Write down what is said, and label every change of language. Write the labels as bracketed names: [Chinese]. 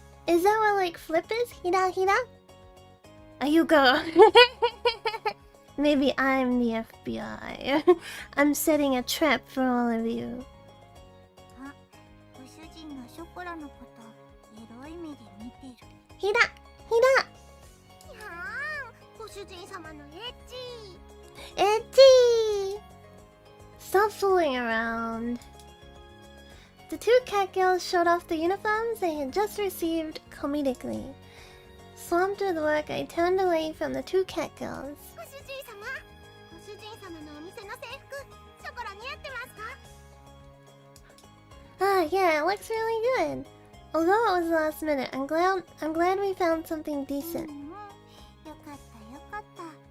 [English] Is that what like flip is? [Japanese] Hira hira? [English] Ayuko. Maybe I'm the FBI. I'm setting a trap for all of you. [Japanese] あ、ご主人がショコラのことエロい目で見てる。 Hira! Hira! にゃーん、ご主人様のエッチ。 [English] Itchy! Stop fooling around. The two cat girls showed off the uniforms they had just received comedically. Swamped with work, I turned away from the two cat girls. [Japanese] ご主人様、ご主人様のお店の制服、ショコラ似合ってますか？ [English] Ah, yeah, it looks really good. Although it was last minute, I'm glad we found something [Japanese] うん [English] decent. [Japanese] うん、よかったよかった。